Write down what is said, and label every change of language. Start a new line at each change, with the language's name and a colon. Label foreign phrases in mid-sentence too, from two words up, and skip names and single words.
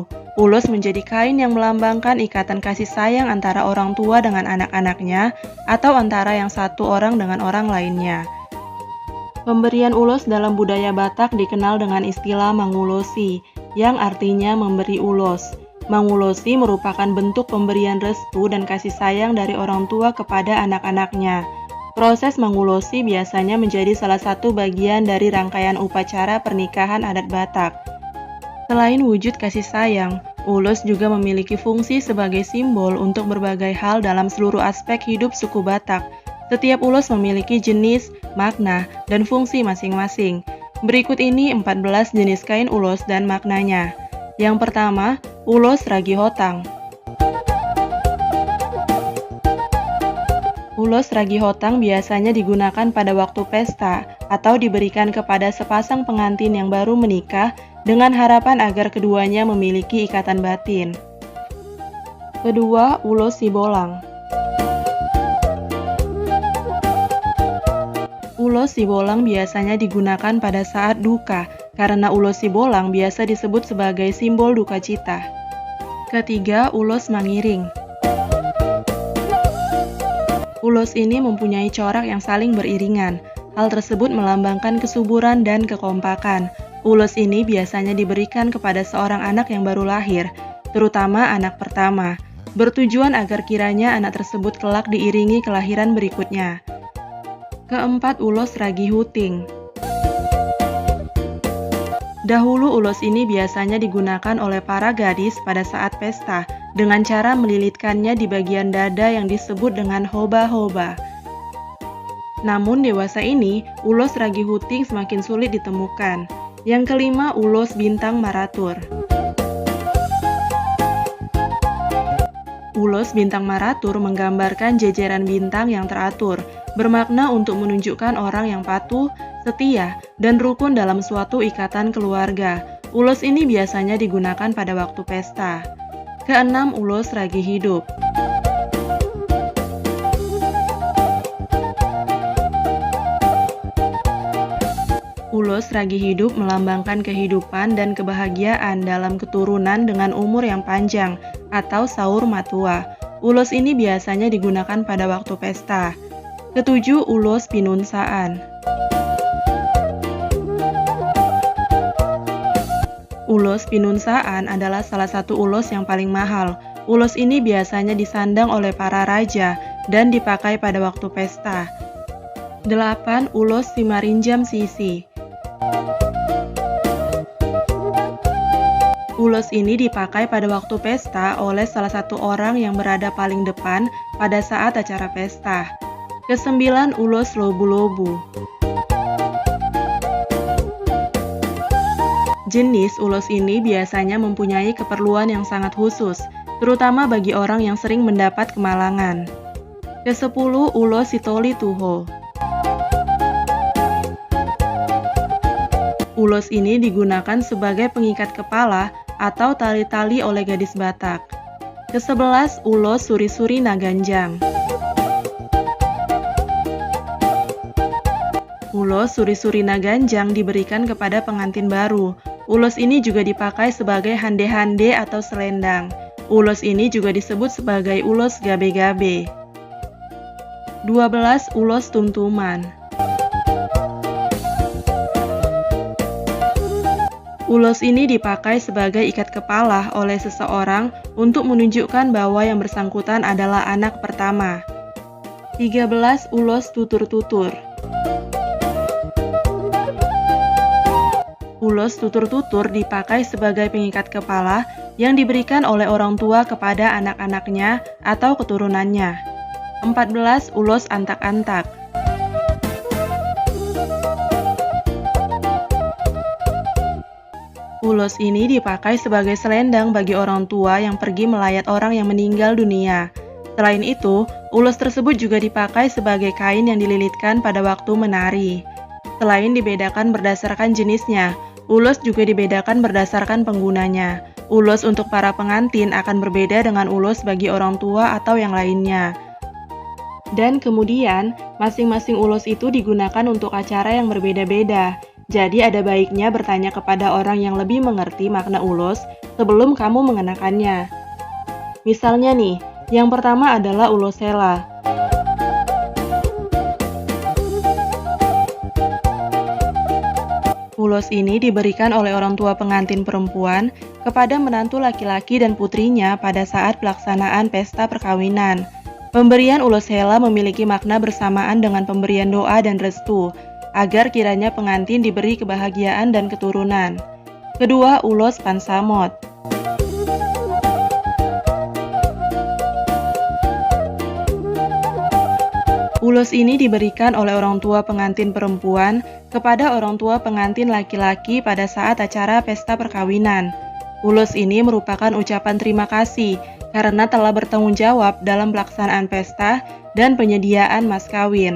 Indonesian: Ulos menjadi kain yang melambangkan ikatan kasih sayang antara orang tua dengan anak-anaknya atau antara yang satu orang dengan orang lainnya. Pemberian ulos dalam budaya Batak dikenal dengan istilah mangulosi, yang artinya memberi ulos. Mangulosi merupakan bentuk pemberian restu dan kasih sayang dari orang tua kepada anak-anaknya. Proses mangulosi biasanya menjadi salah satu bagian dari rangkaian upacara pernikahan adat Batak. Selain wujud kasih sayang, ulos juga memiliki fungsi sebagai simbol untuk berbagai hal dalam seluruh aspek hidup suku Batak. Setiap ulos memiliki jenis, makna, dan fungsi masing-masing. Berikut ini 14 jenis kain ulos dan maknanya. Yang pertama, ulos ragi hotang. Ulos ragi hotang biasanya digunakan pada waktu pesta atau diberikan kepada sepasang pengantin yang baru menikah dengan harapan agar keduanya memiliki ikatan batin. Kedua, ulos sibolang. Ulos sibolang biasanya digunakan pada saat duka, karena ulos sibolang biasa disebut sebagai simbol duka cita. Ketiga, ulos mangiring. Ulos ini mempunyai corak yang saling beriringan. Hal tersebut melambangkan kesuburan dan kekompakan. Ulos ini biasanya diberikan kepada seorang anak yang baru lahir, terutama anak pertama, bertujuan agar kiranya anak tersebut kelak diiringi kelahiran berikutnya. Keempat, ulos ragi huting. Dahulu ulos ini biasanya digunakan oleh para gadis pada saat pesta dengan cara melilitkannya di bagian dada yang disebut dengan hoba-hoba. Namun dewasa ini, ulos ragi huting semakin sulit ditemukan. Yang kelima, ulos bintang maratur. Ulos bintang maratur menggambarkan jejeran bintang yang teratur, bermakna untuk menunjukkan orang yang patuh, setia, dan rukun dalam suatu ikatan keluarga. Ulos ini biasanya digunakan pada waktu pesta. Keenam, ulos ragi hidup. Ulos ragi hidup melambangkan kehidupan dan kebahagiaan dalam keturunan dengan umur yang panjang atau
Batak Toba: saur matua.
Indonesian: Ulos ini biasanya digunakan pada waktu pesta. Ketujuh, ulos pinunsaan. Ulos pinunsaan adalah salah satu ulos yang paling mahal. Ulos ini biasanya disandang oleh para raja dan dipakai pada waktu pesta. 8. Ulos simarinjam sisi. Ulos ini dipakai pada waktu pesta oleh salah satu orang yang berada paling depan pada saat acara pesta. Kesembilan, ulos lobu-lobu. Jenis ulos ini biasanya mempunyai keperluan yang sangat khusus, terutama bagi orang yang sering mendapat kemalangan. Kesepuluh, ulos sitoli tuho. Ulos ini digunakan sebagai pengikat kepala atau tali-tali oleh gadis Batak. Ke-11, ulos suri-suri naganjang. Ulos suri-suri naganjang diberikan kepada pengantin baru. ulos ini juga dipakai sebagai hande-hande atau selendang. Ulos ini juga disebut sebagai ulos gabe-gabe. 12. Ulos tuntuman. Ulos ini dipakai sebagai ikat kepala oleh seseorang untuk menunjukkan bahwa yang bersangkutan adalah anak pertama. 13. Ulos tutur-tutur. Ulos tutur-tutur dipakai sebagai pengikat kepala yang diberikan oleh orang tua kepada anak-anaknya atau keturunannya. 14. Ulos antak-antak. Ulos ini dipakai sebagai selendang bagi orang tua yang pergi melayat orang yang meninggal dunia. Selain itu, ulos tersebut juga dipakai sebagai kain yang dililitkan pada waktu menari. Selain dibedakan berdasarkan jenisnya, ulos juga dibedakan berdasarkan penggunanya. Ulos untuk para pengantin akan berbeda dengan ulos bagi orang tua atau yang lainnya. Dan kemudian, masing-masing ulos itu digunakan untuk acara yang berbeda-beda. Jadi ada baiknya bertanya kepada orang yang lebih mengerti makna ulos sebelum kamu mengenakannya. Misalnya nih, yang pertama adalah ulos sela. Ulos ini diberikan oleh orang tua pengantin perempuan kepada menantu laki-laki dan putrinya pada saat pelaksanaan pesta perkawinan. Pemberian ulos sela memiliki makna bersamaan dengan pemberian doa dan restu, agar kiranya pengantin diberi kebahagiaan dan keturunan. Kedua, ulos pansamot. Ulos ini diberikan oleh orang tua pengantin perempuan kepada orang tua pengantin laki-laki pada saat acara pesta perkawinan. Ulos ini merupakan ucapan terima kasih karena telah bertanggung jawab dalam pelaksanaan pesta dan penyediaan mas kawin.